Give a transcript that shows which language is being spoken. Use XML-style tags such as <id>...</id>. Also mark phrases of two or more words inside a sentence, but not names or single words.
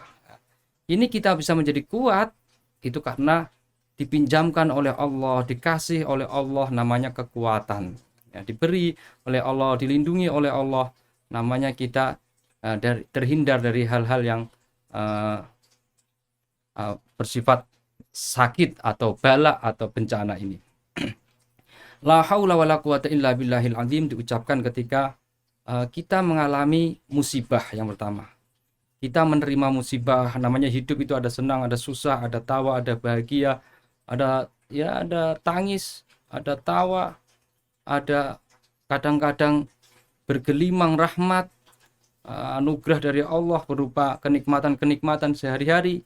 <id>Ini kita bisa menjadi kuat itu karena dipinjamkan oleh Allah, dikasih oleh Allah, namanya kekuatan. Ya, diberi oleh Allah, dilindungi oleh Allah, namanya kita terhindar dari hal-hal yang bersifat sakit atau bala atau bencana ini.</id> <ar>لا حول ولا قوة إلا بالله العظيم</ar> <id>diucapkan ketika kita mengalami musibah yang pertama. Kita menerima musibah, namanya hidup itu ada senang, ada susah, ada tawa, ada bahagia, ada tangis, ada tawa, ada kadang-kadang bergelimang rahmat, anugerah dari Allah berupa kenikmatan-kenikmatan sehari-hari.</id>